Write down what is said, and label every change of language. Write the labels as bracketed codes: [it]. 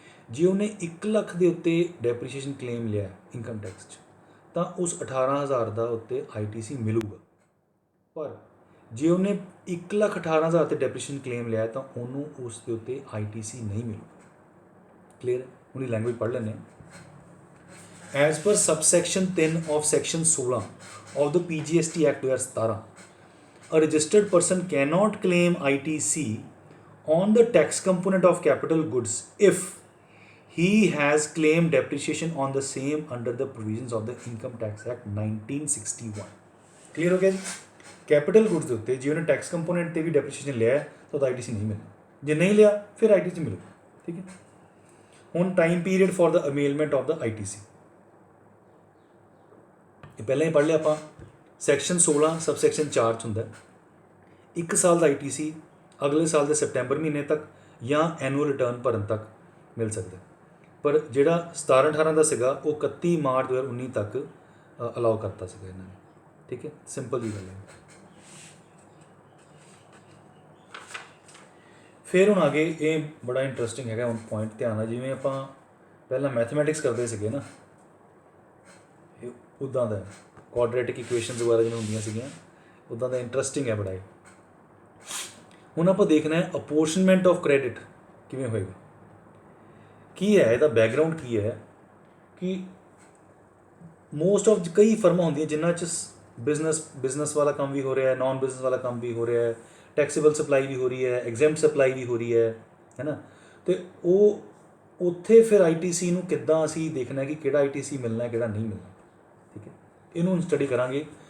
[pa] ਜੇ ਉਹਨੇ 1 ਲੱਖ ਦੇ ਉੱਤੇ ਡੈਪਰੀਸ਼ੀਏਸ਼ਨ ਕਲੇਮ ਲਿਆ ਇਨਕਮ ਟੈਕਸ 'ਚ ਤਾਂ ਉਸ 18,000 ਦਾ ਉੱਤੇ ITC ਮਿਲੂਗਾ। ਪਰ ਜੇ ਉਹਨੇ 1,18,000 ਤੇ ਡੈਪਰੀਸ਼ੀਏਸ਼ਨ ਕਲੇਮ ਲਿਆ ਤਾਂ ਉਹਨੂੰ ਉਸ ਦੇ ਉੱਤੇ ITC ਨਹੀਂ ਮਿਲੂਗਾ। ਕਲੀਅਰ ਹੈ? ਉਹਦੀ ਲੈਂਗੁਏਜ ਪੜ੍ਹ ਲੈਂਦੇ ਹਾਂ। [en] As per subsection 10 of section 16 of the PGST Act 2017, a registered person cannot claim ITC on the tax component of capital goods if he has claimed depreciation on the same under the provisions of the Income Tax Act 1961. [pa] Clear ਹੋ ਗਿਆ ਜੀ? Capital goods ਦੇ ਉੱਤੇ ਜੇ ਉਹਨੇ tax component 'ਤੇ ਵੀ ਡੈਪਰੀਸ਼ੀਏਸ਼ਨ ਲਿਆ ਤਾਂ ਉਹਦਾ ITC ਨਹੀਂ ਮਿਲਣਾ, ਜੇ ਨਹੀਂ ਲਿਆ ਫਿਰ ITC ਮਿਲੂਗਾ। ਠੀਕ ਹੈ, ਹੁਣ [en] time period for the availment of the [pa] ITC ਇਹ ਪਹਿਲਾਂ ਹੀ ਪੜ੍ਹ ਲਿਆ ਆਪਾਂ। ਸੈਕਸ਼ਨ 16 ਸਬਸੈਕਸ਼ਨ 4 'ਚ ਹੁੰਦਾ 1 ਸਾਲ ਦਾ ITC ਅਗਲੇ ਸਾਲ ਦੇ ਸੈਪਟੈਂਬਰ ਮਹੀਨੇ ਤੱਕ ਜਾਂ ਐਨੂਅਲ ਰਿਟਰਨ ਭਰਨ ਤੱਕ ਮਿਲ ਸਕਦਾ। ਪਰ ਜਿਹੜਾ 17-18 ਦਾ ਸੀਗਾ ਉਹ 31 ਮਾਰਚ 2019 ਤੱਕ ਅਲਾਉ ਕਰਤਾ ਸੀਗਾ ਇਹਨਾਂ ਨੇ। ਠੀਕ ਹੈ, ਸਿੰਪਲ ਜੀ ਗੱਲ ਹੈ। ਫਿਰ ਹੁਣ ਅੱਗੇ ਇਹ ਬੜਾ ਇੰਟਰਸਟਿੰਗ ਹੈਗਾ, ਹੁਣ ਪੁਆਇੰਟ ਧਿਆਨ ਨਾਲ, ਜਿਵੇਂ ਆਪਾਂ ਪਹਿਲਾਂ ਮੈਥਮੈਟਿਕਸ ਕਰਦੇ ਸੀਗੇ ਨਾ, ਉੱਦਾਂ ਦਾ ਕੁਆਡਰੇਟਿਕ ਇਕੁਏਸ਼ਨਸ ਵਗੈਰਾ ਜਿਵੇਂ ਹੁੰਦੀਆਂ ਸੀਗੀਆਂ ਉੱਦਾਂ ਦਾ ਇੰਟਰਸਟਿੰਗ ਹੈ ਬੜਾ ਇਹ। ਹੁਣ ਆਪਾਂ ਦੇਖਣਾ ਹੈ ਅਪੋਰਸ਼ਨਮੈਂਟ ਆਫ ਕ੍ਰੈਡਿਟ ਕਿਵੇਂ ਹੋਏਗਾ, ਕੀ ਹੈ ਇਹਦਾ ਬੈਕਗਰਾਊਂਡ ਕੀ ਹੈ। ਕਿ ਮੋਸਟ ਆਫ ਕਈ ਫਰਮਾਂ ਹੁੰਦੀਆਂ ਜਿਨ੍ਹਾਂ 'ਚ [hi] बिजनेस वाला काम भी हो रहा है, नॉन बिजनेस वाला काम भी हो रहा है, टैक्सेबल सप्लाई भी हो रही है, एग्जैम्प्ट सप्लाई भी हो रही है ना। [pa] तो ਉਹ ਉੱਥੇ ਫਿਰ ਆਈਟੀਸੀ ਨੂੰ ਕਿੱਦਾਂ ਅਸੀਂ ਦੇਖਣਾ ਕਿ ਕਿਹੜਾ ਆਈਟੀਸੀ ਮਿਲਣਾ ਕਿਹੜਾ ਨਹੀਂ ਮਿਲਣਾ, ਠੀਕ ਹੈ। ਇਹਨੂੰ ਸਟੱਡੀ ਕਰਾਂਗੇ।